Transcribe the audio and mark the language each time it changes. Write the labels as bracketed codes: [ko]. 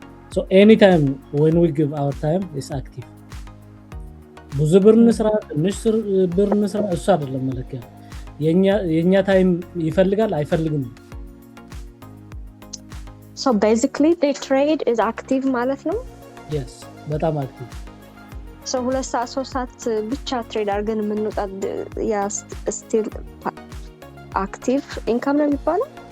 [en] So anytime when we give our time is active. [am] ብዙ ብር እንስራ ትንሽ ብር እንስራ እሱ አይደለም መለኪያ። የኛ ታይም ይፈልጋል አይፈልግም። [en] So basically day trade is active [am] ማለት ነው? [en] Yes, [am] በጣም [en] active. [am] So 2 ሰዓት 3 ሰዓት ብቻ ትሬድ አድርገን የምንወጣት ያ still active income ነው የሚባለው?